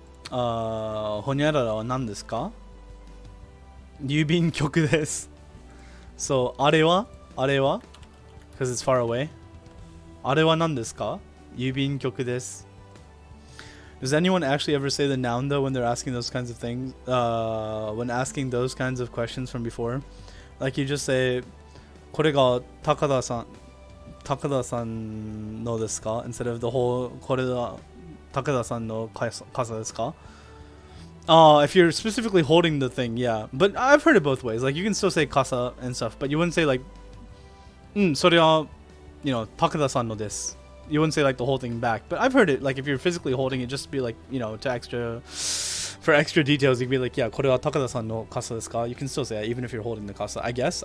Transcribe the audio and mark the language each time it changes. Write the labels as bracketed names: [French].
[Japanese] Honyarara wa nan desu ka? Yubin kyoku desu. So, are wa? [English] Because it's far away. [Japanese] Are wa nan desu ka? Yubin kyoku desu. [English] Does anyone actually ever say the noun though when they're asking those kinds of things? When asking those kinds of questions from before? Like you just say, [Japanese] これが高田さんのですか? [English] Instead of the whole [Japanese] これが高田さんの傘ですか? [English] If you're specifically holding the thing, yeah. But I've heard it both ways. Like you can still say kasa and stuff, but you wouldn't say like, [Japanese] それは, 高田さんのです. [English] You wouldn't say like the whole thing back. But I've heard it, like if you're physically holding it, just be like, for extra details, you can be like, yeah, [Japanese] これは高田さんの傘ですか? [English] You can still say that even if you're holding the kasa, I guess.